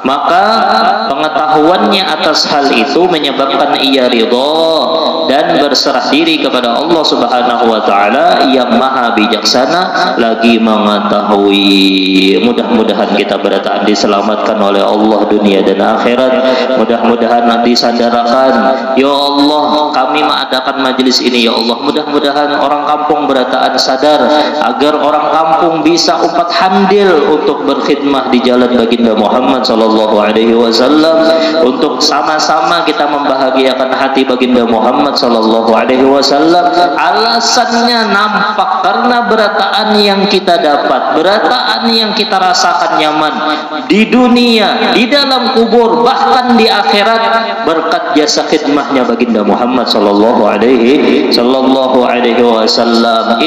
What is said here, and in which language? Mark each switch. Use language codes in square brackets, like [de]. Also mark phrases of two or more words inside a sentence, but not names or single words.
[bjn] Maka pengetahuannya atas hal itu menyebabkan ia ridha dan berserah diri kepada Allah [ar] سبحانه وتعالى [bjn] yang maha bijaksana lagi mengatakan. Mudah-mudahan kita berataan diselamatkan oleh Allah dunia dan akhirat. Mudah-mudahan nanti sandarkan, ya Allah kami mengadakan majelis ini, ya Allah mudah-mudahan orang kampung berataan sadar agar orang kampung bisa umpat handil untuk berkhidmah di jalan baginda Muhammad [ar] صلى الله عليه وسلم, [bjn] untuk sama-sama kita membahagiakan hati baginda Muhammad [ar] صلى الله عليه وسلم. [bjn] Alasannya nampak karena berataan yang kita dapat, berataan yang kita rasakan nyaman di dunia, di dalam kubur, bahkan di akhirat, berkat jasa khidmahnya baginda Muhammad [ar] صلى الله عليه وسلم.